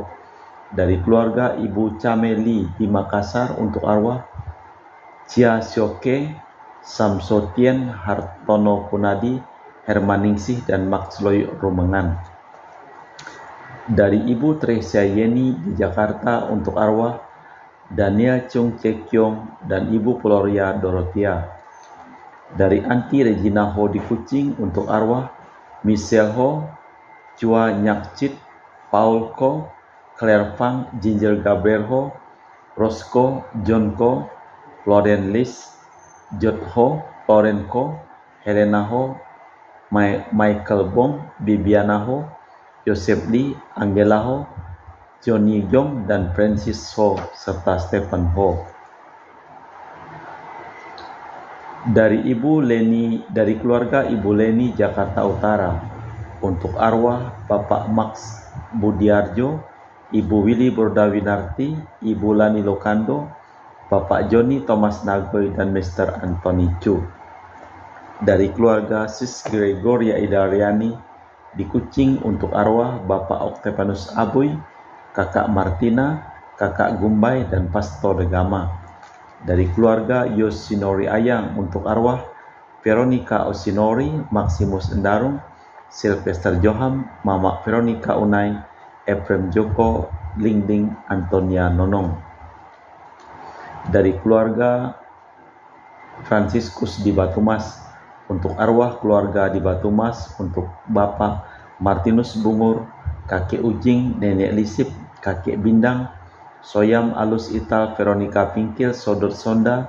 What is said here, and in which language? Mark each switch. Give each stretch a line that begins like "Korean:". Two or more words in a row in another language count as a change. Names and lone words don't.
Indonesian: Dari keluarga Ibu Cameli di Makassar untuk arwah Cia Sioke, Samsotien Hartono Kunadi, Hermaningsih dan Maxloy Rumengan. Dari Ibu Tresia Yeni di Jakarta untuk arwah Daniel Chung Cekyong dan Ibu Floria Dorothea. Dari Anti Regina Ho di Kucing untuk arwah Michelle Ho, Chua Nyakcit, Paul Ko, Claire Fang, Ginger Gabriel Ho, Roscoe John Ko, Florence Lis, Jot Ho, Lauren Ko, Helena Ho, Michael Bong, Bibiana Ho, Joseph Lee, Angela Ho, Johnny Jong, dan Francis Ho, serta Stephen Ho. Dari keluarga Ibu Leni Jakarta Utara untuk arwah Bapak Max Budiarjo, Ibu Willy Bordawinarti, Ibu Lani Lokando, Bapak Joni Thomas Nagoy, dan Mr. Anthony Chu. Dari keluarga Sis Gregoria Idariani di Kucing untuk arwah Bapak Octavianus Aboy, Kakak Martina, Kakak Gumbay, dan Pastor Degama. Dari keluarga Yosinori Ayang untuk arwah Veronica Osinori, Maximus Endarung, Sylvester Joham, Mama Veronica Unai, Efrem Joko, Lingding Antonia Nonong. Dari keluarga Franciscus di Batumas untuk arwah keluarga di Batumas untuk Bapak Martinus Bungur, Kakek Ujing, Nenek Lisip, Kakek Bindang, Soyam Alus Ital, Veronica Pingkil, Sodor Sonda.